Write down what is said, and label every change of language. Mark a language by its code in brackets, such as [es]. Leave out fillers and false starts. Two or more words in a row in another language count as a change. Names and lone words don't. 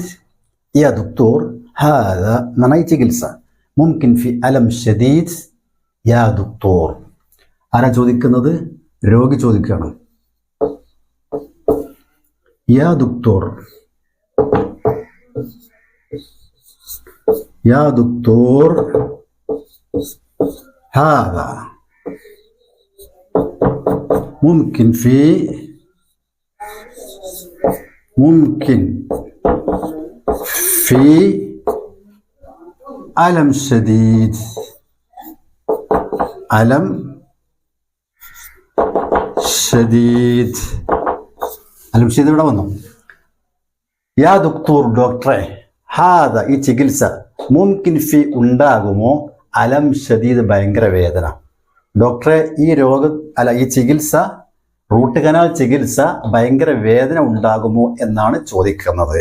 [ar] يا دكتور هذا [ml] നന്നായി ചികിത്സ, [ar] ممكن في ألم شديد يا دكتور. [ml] ആരാ ചോദിക്കുന്നത്? രോഗി ചോദിക്കുകയാണ്. [ar] يا دكتور، يا دكتور هذا ممكن في ألم شديد. ألم شديد. ألم شديد [ml] ഇവിടെ വന്നു. [ar] يا دكتور [ml] ഡോക്ടറെ, ഹാദ ഈ ചികിത്സ, [ar] ممكن في [ml] ഉണ്ടാകുമോ, [ar] ألم شديد [ml] ഭയങ്കര വേദന. ഡോക്ടറെ ഈ ഈ ചികിത്സ, [en] root canal [ml] ചികിത്സ ഭയങ്കര വേദന ഉണ്ടാകുമോ എന്നാണ് ചോദിക്കുന്നത്.